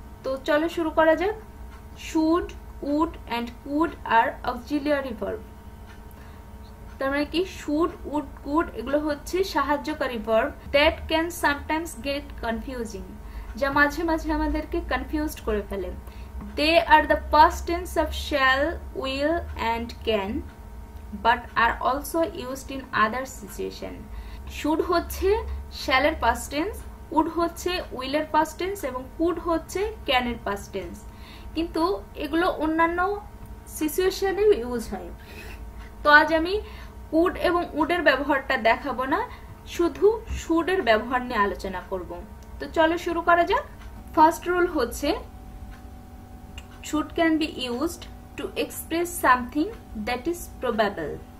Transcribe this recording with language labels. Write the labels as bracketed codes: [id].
[bn] তো চলো শুরু করা যাক। Should, would and could আর auxiliary verb. তার মানে কি শুড, উড, কুড এগুলো হচ্ছে সাহায্যকারী verb [en] that can sometimes get confusing, [bn] যা মাঝে মাঝে আমাদেরকে কনফিউজড করে ফেলে। [en] They are the past tense of shall, will and can but are also used in other situation. [bn] Should হচ্ছে shall এর past tense, would হচ্ছে will এর past tense এবং could হচ্ছে can এর past tense। কিন্তু এগুলো অন্যান্য সিচুয়েশনে ইউজ হয়। তো আজ আমি could এবং would এর ব্যবহারটা দেখাবো না, শুধু should এর ব্যবহার নিয়ে আলোচনা করব। তো চলো শুরু করা যাক। ফার্স্ট রুল হচ্ছে [en] should can be used to express something that is probable.